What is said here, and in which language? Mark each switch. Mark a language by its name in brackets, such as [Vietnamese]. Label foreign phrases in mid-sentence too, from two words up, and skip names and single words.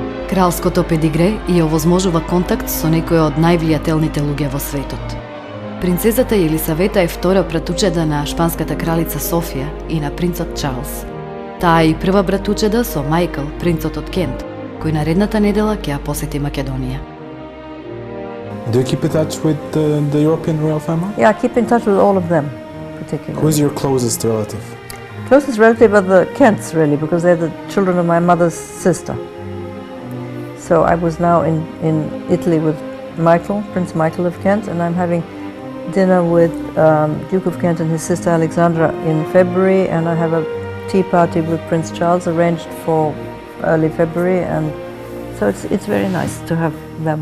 [Macedonian] Кралското педигре ја овозможува контакт со некои од највлијателните луѓе во светот. Принцезата Елисавета е втора братучеда на шпанската кралица Софија и на принцот Чарлс. Таа е и прва братучеда со Мајкл, принцот од Кент, кој наредната недела ќе ја посети Македонија. [English] Do you keep in touch with the European royal family? Yeah, I keep in touch with all of them, particularly. Who is your closest relative? Closest relative are the Kents, really, because they're the children of my mother's sister. So I was now in Italy with Michael, Prince Michael of Kent, and I'm having dinner with Duke of Kent and his sister Alexandra in February, and I have a tea party with Prince Charles arranged for early February, and so it's very nice to have them.